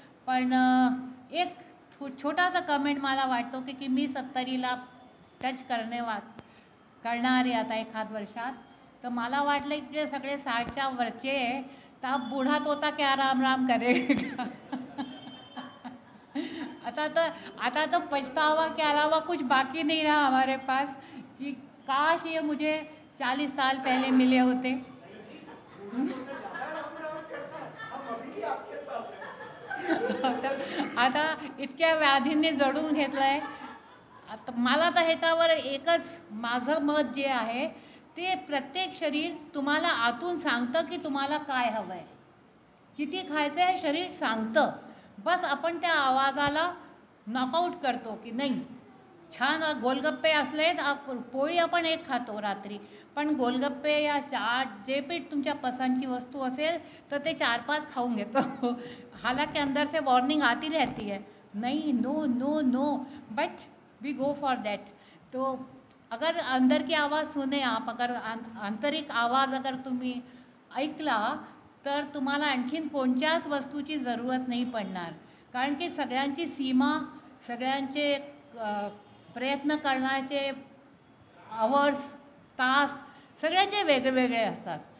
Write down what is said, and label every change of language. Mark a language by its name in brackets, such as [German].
[Marathi] पण एक छोटासा कमेंट मला वाटतो की मी 70ला टच करणारे आता एखाद वर्षात. तर मला वाटलं इकडे सगळे 60च्या वरचे आहे, तर [Hindi] बूढ़ा तोता क्या राम राम करेगा. आता तो पछतावा के अलावा कुछ बाकी नहीं रहा हमारे पास कि काश ये मुझे 40 साल पहले मिले होते. [Marathi] आता इतक्या व्याधींनी जडून घेतलं आहे. आता मला तर ह्याच्यावर एकच माझं मत जे आहे, ते प्रत्येक शरीर तुम्हाला आतून सांगतं की तुम्हाला काय हवं आहे, किती खायचं आहे शरीर सांगतं. बस आपण त्या आवाजाला नॉकआउट करतो की नाही. छान गोलगप्पे असले तर पोळी आपण एक खातो रात्री, पण गोलगप्पे या चाट जे पीठ तुमच्या पसंतची वस्तू असेल तर ते 4-5 खाऊन घेतो. [Hindi] हालांकि अंदर से वार्निंग आती रहती है, नहीं, [English] No no no, but we go for that. [Hindi] तो अगर अंदर की आवाज़ सुने आप, [Marathi] अगर आंतरिक आवाज़ अगर तुम्ही ऐकला तर तुम्हाला आणखीन कोणत्याच वस्तूची जरूरत नाही पडणार. कारण की सगळ्यांची सीमा, सगळ्यांचे प्रयत्न करण्याचे आवर्स, तास सगळ्यांचे वेगवेगळे असतात.